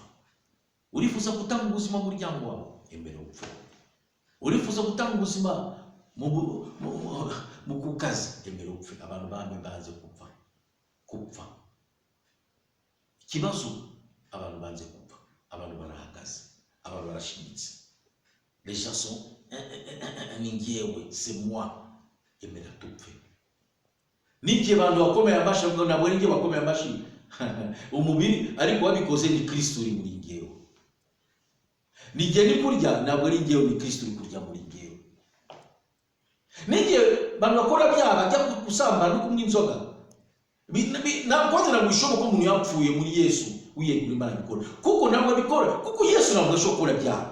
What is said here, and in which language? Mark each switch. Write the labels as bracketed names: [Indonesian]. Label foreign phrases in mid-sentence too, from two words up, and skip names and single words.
[Kinyarwanda] Urifuza gutanga ubuzima mu muryango wawe, emera upfa. Urifuza gutanga ubuzima mu kukazi, emera upfe. Abantu bamwe banze gupfa. Ikibazo abantu banze gupfa, abantu barahagaze, abantu barashimitse. [French] Les gens sont [Kinyarwanda] ni njyewe, [French] c'est moi. [Kinyarwanda] Emera tupfe. N'igihe abantu bakomeye amashyi ngo nabwo ninjye bakomeye amashyi umubiri ariko wabikoze ni Kristo uri muri njyewe. N'igihe ni kurya nabwo ari njyewe, ni Kristo uri kurya muri njyewe. N'igihe abantu bakora byaha bajya gusambana no kunywa inzoga, ntabwo bishoboka ko umuntu yapfuye muri Yesu wiyegura Imana bikora, kuko ntabwo abikora, kuko Yesu ntabwo ashobora gukora byaha.